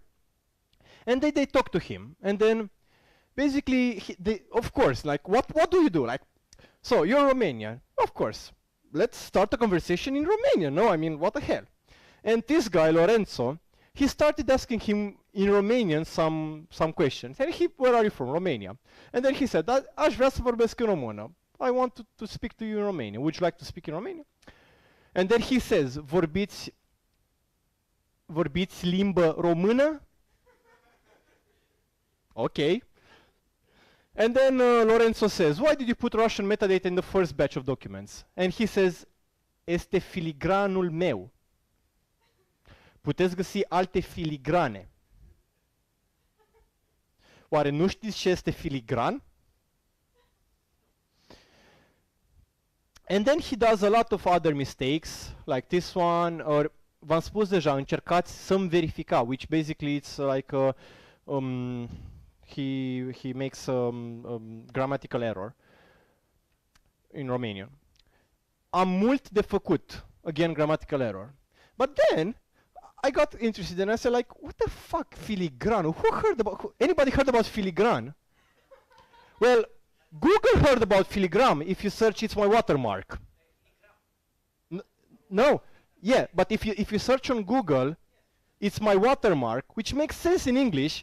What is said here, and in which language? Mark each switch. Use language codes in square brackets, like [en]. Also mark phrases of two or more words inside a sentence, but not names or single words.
[en] And they talk to him, and then basically, of course, like, what do you do? Like, so you're Romanian, of course. Let's start a conversation in Romanian. No, I mean, what the hell? And this guy, Lorenzo, he started asking him in Romanian some questions. And where are you from? Romania. And then he said, [ro] aș vrea să vorbesc în română. [en] I want to speak to you in Romanian. Would you like to speak in Romanian? And then he says, [ro] vorbiți limbă română? [en] Okay. And then Lorenzo says, why did you put Russian metadata in the first batch of documents? And he says, [ro] este filigranul meu. Puteți găsi alte filigrane. Oare nu știți ce este filigran? [en] And then he does a lot of other mistakes, like this one, or [ro] v-am spus deja, încercați să-mi verifica, [en] which basically it's like he makes grammatical error in Romanian. [ro] Am mult de făcut, [en] again grammatical error. But then I got interested and I said, like, what the fuck, filigran? Anybody heard about filigran? Well, Google heard about filigram. If you search, it's my watermark. No, yeah, but if you search on Google, it's my watermark, which makes sense in English.